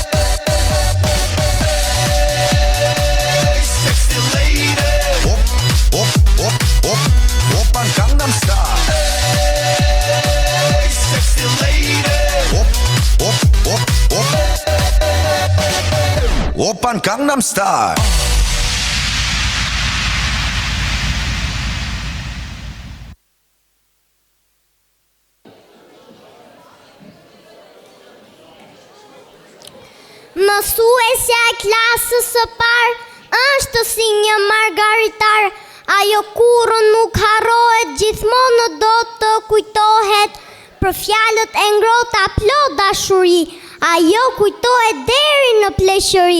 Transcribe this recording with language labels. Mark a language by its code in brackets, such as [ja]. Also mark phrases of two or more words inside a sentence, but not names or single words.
[en] sexy lady [ko] 오빤 강남스타일 [en] sexy lady [ko] 오빤 강남스타일 [sq] Mësuesja e klasës së parë është si një margaritar, ajo kurrë nuk harrohet, gjithmonë do të kujtohet për fjalët e ngrohta plot dashuri, ajo kujtohet deri në pleqëri.